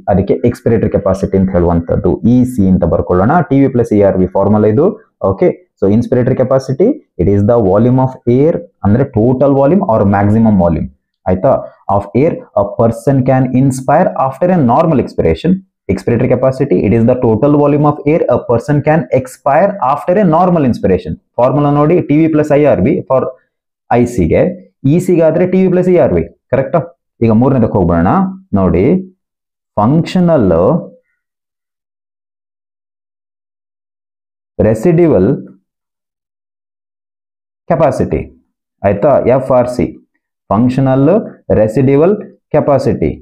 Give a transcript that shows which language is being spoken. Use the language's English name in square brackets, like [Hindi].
[Kannada] ಅದಕ್ಕೆ ಎಕ್ಸ್ಪಿರೇಟರಿ ಕೆಪಾಸಿಟಿ ಅಂತ ಹೇಳುವಂತದ್ದು. EC ಅಂತ ಬರ್ಕೊಳ್ಳೋಣ. [English] TV plus ERV formula ಇದು. Okay, so inspiratory capacity it is the volume of air ಅಂದ್ರೆ total volume or maximum volume, ಆಯ್ತಾ, of air a person can inspire after a normal expiration. Expiratory capacity, it is the total volume of air a person can expire after a normal inspiration. [Kannada] Formula ನೋಡಿ, [English] TV plus IRV for IC [Kannada] ಗೆ, EC ಗಾದ್ರೆ TV plus ERV. ಕರೆಕ್ಟಾ? ಈಗ ಮೂರನೇದಕ್ಕೆ ಹೋಗೋಣ. ನೋಡಿ, functional residual capacity, ಆಯ್ತಾ, FRC, functional residual capacity.